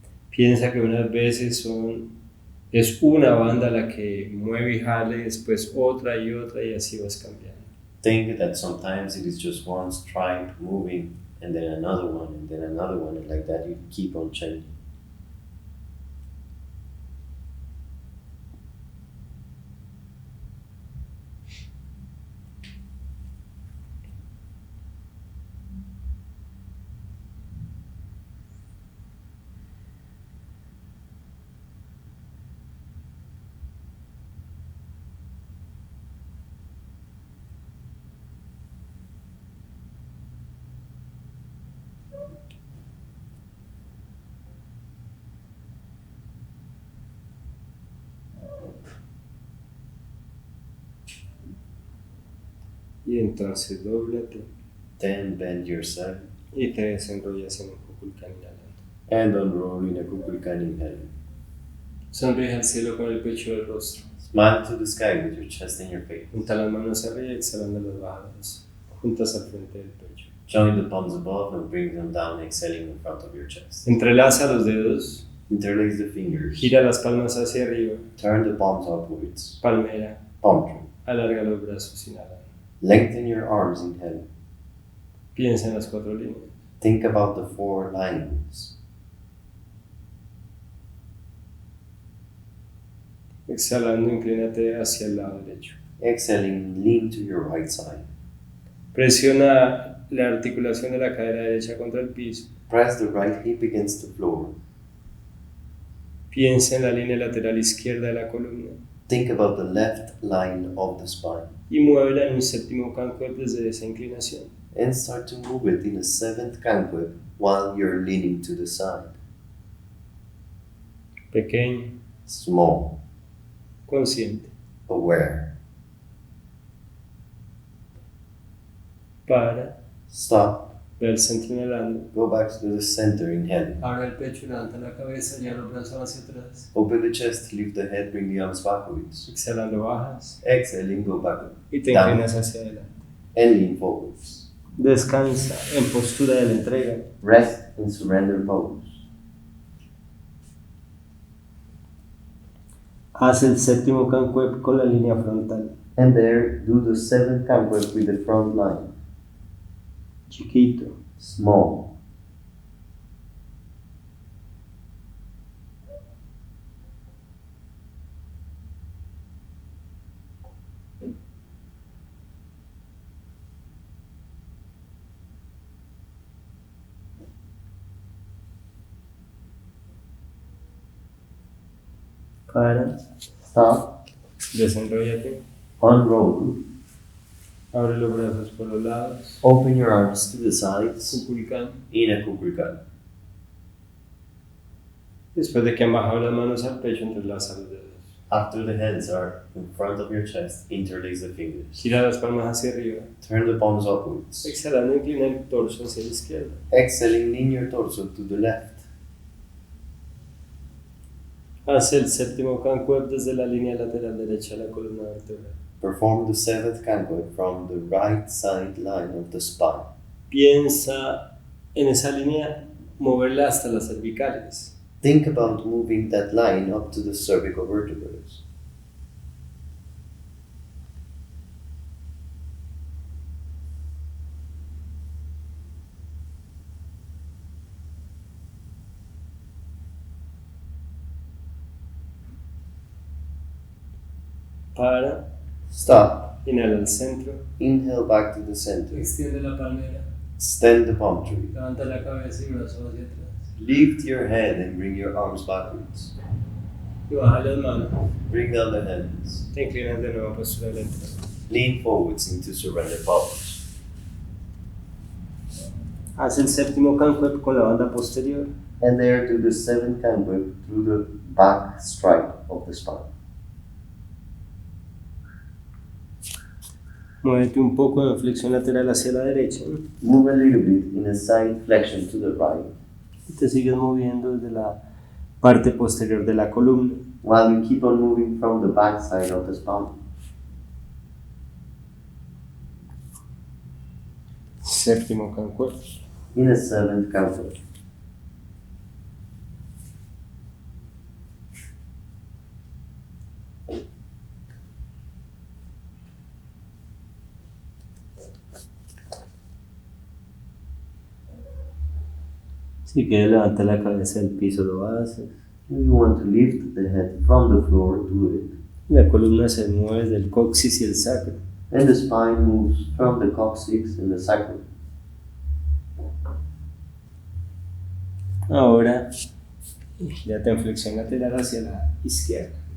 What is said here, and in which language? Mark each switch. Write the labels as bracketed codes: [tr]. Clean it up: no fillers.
[es] Piensa que unas veces es una banda la que mueve y jale, después otra y así vas cambiando. [en] Think that sometimes it is just one stripe moving, and then another one, and then another one, and like that you keep on changing. [es] Y entonces dóblate [en] Then bend yourself [es] y te desenrollas en un Kukulkan inhalando. [en] and unroll in a Kukulkan inhale. [es] Sonríe al cielo con el pecho del rostro. [en] Smile to the sky with your chest and your face. [es] Junta las manos arriba y exhalando las bajadas, juntas al frente del pecho. [en] Join the palms above and bring them down, exhaling in front of your chest. [es] Entrelaza los dedos, [en] Interlace the fingers. [es] gira las palmas hacia arriba, [en] Turn the palms upwards. [es] palmera, [en] Palm tree. [es] alarga los brazos inhalando. [en] Lengthen your arms, inhale. [es] Piensa en las 4 líneas. [en] Think about the 4 lines. [es] Exhalando, inclínate hacia el lado derecho. [en] Exhaling, lean to your right side. [es] Presiona la articulación de la cadera derecha contra el piso. [en] Press the right hip against the floor. [es] Piensa en la línea lateral izquierda de la columna. [en] Think about the left line of the spine. [es] Y muévela en un séptimo Kankueb desde esa inclinación. [en] And start to move it in a 7th Kankueb while you're leaning to the side. [es] Pequeño, [en] Small, [es] consciente. [en] aware. [es] Para, [en] Stop. [es] ve al centro inhalando. [en] Go back to the center, inhale. [es] Abre el pecho, levanta la cabeza, lleva los brazos hacia atrás. [en] Open the chest, lift the head, bring the arms backwards. [es] Exhalando, bajas [en] Exhaling, go back [es] y te [en] down. [es] inclinas hacia adelante. [en] and lean forwards. [es] Descansa en postura de la entrega. [en] Rest in surrender pose. [es] Haz el séptimo Kankueb con la línea frontal. [en] And there, do the 7th Kankueb with the front line. [es] Chiquito. [en] Small. [es] Para. [en] Stop. [es] Desenróllate. [en] Unroll. [es] Abre los brazos por los lados. [en] Open your arms to the sides [es] Kukulkan. [en] in a kukulkan. [es] Después de que han bajado las manos al pecho, entrelaza los dedos. [en] After the hands are in front of your chest, interlace the fingers. [es] Gira las palmas hacia arriba. [en] Turn the palms upwards. [es] Exhalando, inclina el torso hacia la izquierda. [en] Exhaling, lean your torso to the left. [es] Haz el séptimo Kankueb desde la línea lateral derecha de la columna vertebral. [en] Perform the 7th Kankueb from the right side line of the spine. [es] Piensa en esa línea, moverla hasta las cervicales. [en] Think about moving that line up to the cervical vertebrae. [es] Para. [en] Stop. [es] Inhala al centro. [en] Inhale back to the center. [es] Extiende la palmera. [en] Extend the palm tree. [es] Levanta la cabeza y brazos hacia atrás. [en] Lift your head and bring your arms backwards. [es] Y baja las manos. [en] Bring down the hands. [es] Te inclinas de nuevo a postura de la entrada. [en] Lean forwards into surrender pose. [es] Haz el séptimo Kankueb con la banda posterior. [en] And there do the 7th Kankueb through the back stripe of the spine. [es] Muévete un poco en flexión lateral hacia la derecha. [en] Move a little bit in a side flexion to the right. [es] Y te sigues moviendo desde la parte posterior de la columna. [en] While you keep on moving from the back side of the spine. [es] Séptimo Kankueb. [en] In a 7th Kankueb. [es] Si quieres levantar la cabeza del piso, lo haces. [en] If you want to lift the head from the floor, do it. [es] La columna se mueve del coxis y el sacro. [en] And the spine moves from the coccyx and the sacrum. [es] Ahora, gírate en flexión lateral hacia la izquierda.